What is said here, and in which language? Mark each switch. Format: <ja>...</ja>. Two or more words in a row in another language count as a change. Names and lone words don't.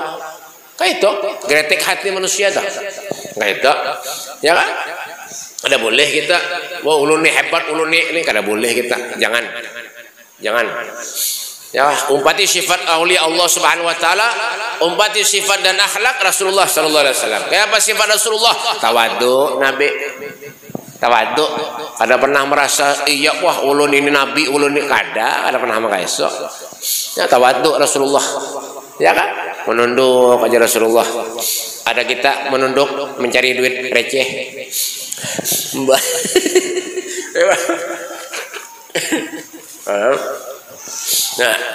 <bjn>Kayak itu gretek hati manusia dah. Kayak itu ya kan, kada boleh kita wah ulun ni hebat, ulun ni kada boleh kita, jangan ya. Umpati sifat aulia Allah</bjn> <ar>سبحانه وتعالى,</ar> <bjn>umpati sifat dan akhlak Rasulullah</bjn> <ar>صلى الله عليه وسلم.</ar> <bjn>Kayak apa sifat Rasulullah? Tawadhu Nabi, tawadhu. Kada pernah merasa iya wah ulun ini nabi, ulun ini kada pernah makaiso. Ya tawadhu Rasulullah. Ya kan? Menunduk aja Rasulullah. Ada kita menunduk mencari duit receh. Mbak. Nah.</bjn>